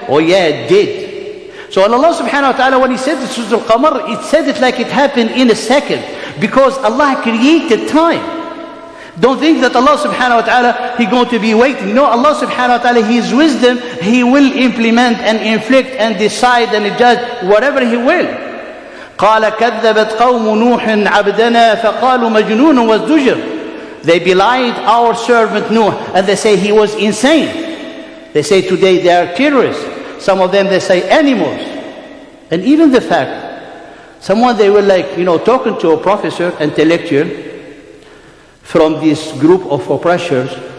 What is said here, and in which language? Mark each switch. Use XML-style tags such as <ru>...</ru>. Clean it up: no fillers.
<en>Oh yeah, it did. So Allah subhanahu wa ta'ala, when He said Surah Al-Qamar, it said it like it happened in a second, because Allah created time. Don't think that Allah subhanahu wa ta'ala, He's going to be waiting. No, Allah subhanahu wa ta'ala, His wisdom, He will implement and inflict and decide and judge whatever He will.</en> <ar>قال كذبت قوم نوح عبدنا فقالوا مجنون وازدجر.</ar> <en>They belied our servant Nuh, and they say he was insane. They say today they are terrorists. Some of them, they say animals. And even the fact, someone they were talking to a professor and a lecturer from this group of oppressors.</en>